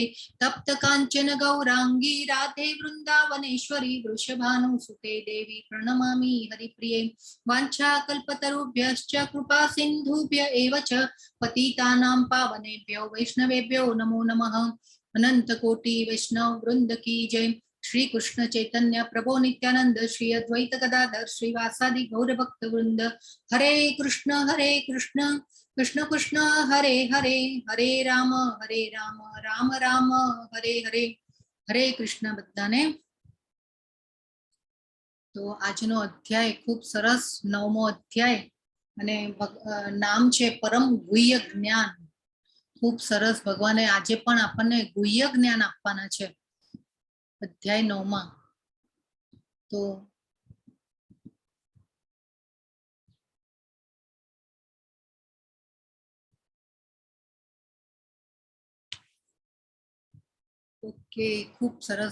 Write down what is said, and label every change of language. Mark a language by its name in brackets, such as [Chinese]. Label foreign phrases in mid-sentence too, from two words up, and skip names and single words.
[Sanskrit] तप्त काञ्चन गौरांगी राधे वृन्दावनेश्वरी वृषभानुसुते देवी प्रणमामि हरिप्रिये. वाञ्छाकल्पतरुभ्यश्च कृपा सिन्धुभ्य एव च पतितानां पावनेभ्यो वैष्णवेभ्यो नमो नमः. [Hindi] अनंत कोटि वैष्णव वृंद की जय. [Sanskrit] श्री कृष्ण चैतन्य प्रभु नित्यानंद श्री अद्वैत गदाधर श्रीवासादि गौर भक्त वृंद. हरे कृष्ण कृष्ण कृष्ण हरे हरे, हरे राम राम राम हरे हरे. हरे कृष्ण बधाने. [Gujarati] तो આજનો અધ્યાય ખૂબ સરસ 9મો અધ્યાય અને નામ છે પરમ ગુહ્ય જ્ઞાન. ખૂબ સરસ. ભગવાને આજે પણ આપણને ગુહ્ય જ્ઞાન આપવાના છે અધ્યાય 9માં. તો ઓકે, ખૂબ સરસ.